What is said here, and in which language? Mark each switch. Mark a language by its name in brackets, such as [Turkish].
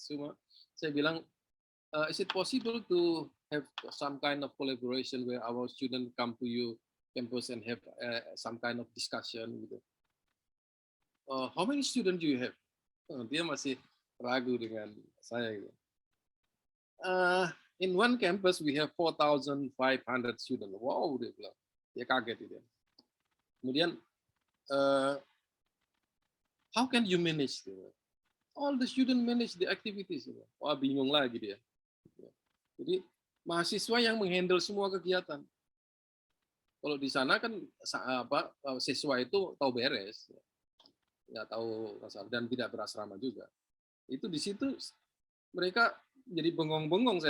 [Indonesian] Cuma saya bilang, [English] is it possible to have some kind of collaboration where our student come to you campus and have some kind of discussion gitu. how many students do you have? [Indonesian] Dia masih ragu dengan saya. Gitu. [English] In one campus we have 4,500 students. Wow, [Indonesian] dia bilang. Dia kaget dia. [English] Kemudian, how can you manage? All the students manage the activities. [Indonesian] Wah, bingung lagi dia. Jadi mahasiswa yang menghandle semua kegiatan. Kalau di sana kan siswa itu tahu beres, nggak tahu dan tidak berasrama juga. Itu di situ mereka jadi bengong-bengong.